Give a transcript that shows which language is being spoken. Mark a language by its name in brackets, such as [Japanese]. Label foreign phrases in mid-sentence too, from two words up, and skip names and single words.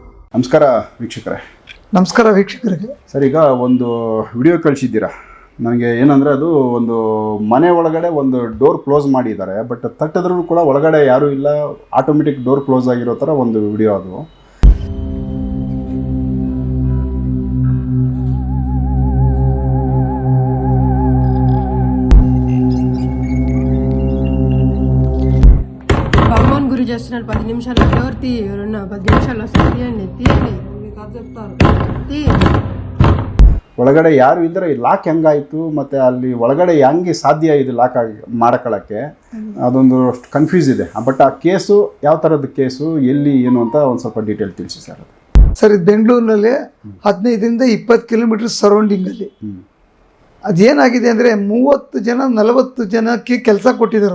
[Kannada] ನಮಸ್ಕಾರ ವೀಕ್ಷಕರೇ. ನಮಸ್ಕಾರ ವೀಕ್ಷಕರಿಗೆ. ಸರ್, ಈಗ ಒಂದು ವಿಡಿಯೋ ಕಳಿಸಿದ್ದೀರಾ ನನಗೆ. ಏನಂದರೆ ಅದು ಒಂದು ಮನೆ ಒಳಗಡೆ ಒಂದು [English] door close [Kannada] ಮಾಡಿದ್ದಾರೆ, ಬಟ್ ತಟ್ಟಿದ್ರೂ ಕೂಡ ಒಳಗಡೆ ಯಾರೂ ಇಲ್ಲ, [English] automatic door close [Kannada] ಆಗಿರೋ ಥರ ಒಂದು ವಿಡಿಯೋ ಅದು. [Telugu] గురి చేస్తున్నాడు 10 నిమిషాల్లో డోర్ తీ, ఎవరన్నా 10 నిమిషాల్లో తీయండి తీయండి చెప్తారు తీ. [Kannada] ಒಳಗಡೆ ಯಾರು ಇದ್ದರೆ ಲಾಕ್ ಹೆಂಗಾಯಿತು ಮತ್ತು ಅಲ್ಲಿ ಒಳಗಡೆ ಹೆಂಗೆ ಸಾಧ್ಯ ಇದು ಲಾಕ್ ಆಗಿ ಮಾಡ್ಕೊಳ್ಳೋಕ್ಕೆ, ಅದೊಂದು ಅಷ್ಟು ಕನ್ಫ್ಯೂಸ್ ಇದೆ. ಬಟ್ ಆ ಕೇಸು ಯಾವ ಥರದ ಕೇಸು, ಎಲ್ಲಿ, ಏನು ಅಂತ ಒಂದು ಸ್ವಲ್ಪ ಡೀಟೇಲ್ ತಿಳಿಸಿ ಸರ್. ಸರ್, ಇದು ಬೆಂಗಳೂರಿನಲ್ಲಿ 15ರಿಂದ 20 ಕಿಲೋಮೀಟರ್ ಸರೌಂಡಿಂಗಲ್ಲಿ ಅದೇನಾಗಿದೆ ಅಂದರೆ 30 ಜನ 40 ಜನಕ್ಕೆ ಕೆಲಸ ಕೊಟ್ಟಿದ್ದಾರೆ.